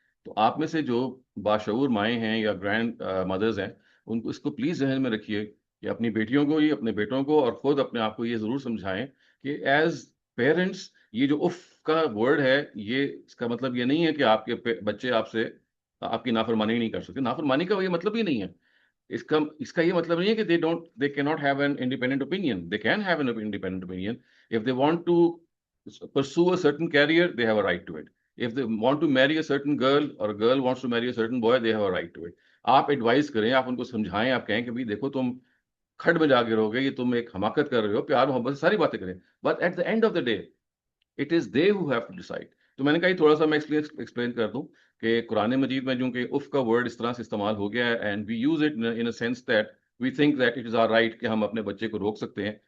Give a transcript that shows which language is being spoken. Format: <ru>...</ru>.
<ur>تو آپ میں سے جو باشعور مائیں ہیں یا گرینڈ مدرز ہیں, ان کو اس کو پلیز ذہن میں رکھیے کہ اپنی بیٹیوں کو, یہ اپنے بیٹوں کو اور خود اپنے آپ کو یہ ضرور سمجھائیں کہ ایز پیرنٹس یہ جو اف کا ورڈ ہے, یہ اس کا مطلب یہ نہیں ہے کہ آپ کے بچے آپ سے آپ کی نافرمانی نہیں کر سکتے. نافرمانی کا یہ مطلب ہی نہیں ہے. اس کا یہ مطلب نہیں ہے کہ</ur> <en>they cannot have an independent opinion. They can have an independent opinion. If they want to pursue a certain career, they have a right to it. If they want to marry a certain girl or a girl wants to marry a certain boy, they have a right to it.</en> <ur>آپ advise کریں, آپ ان کو سمجھائیں, آپ کہیں کہ بھائی دیکھو تم کھڈ میں جا کے رہو گے, یہ تم ایک حماقت کر رہے ہو, پیار محبت ساری باتیں کریں,</ur> <en>But at the end of the day it is they who have to decide.</en> <ur>تو میں نے کہا تھوڑا سا میں ایکسپلین کر دوں کہ قرآن مجید میں جو کہ اف کا ورڈ اس طرح سے استعمال ہو گیا ہے,</ur> <en>and we use it in a sense that we think that it is our right</en> <ur>کہ ہم اپنے بچے کو روک سکتے ہیں.</ur>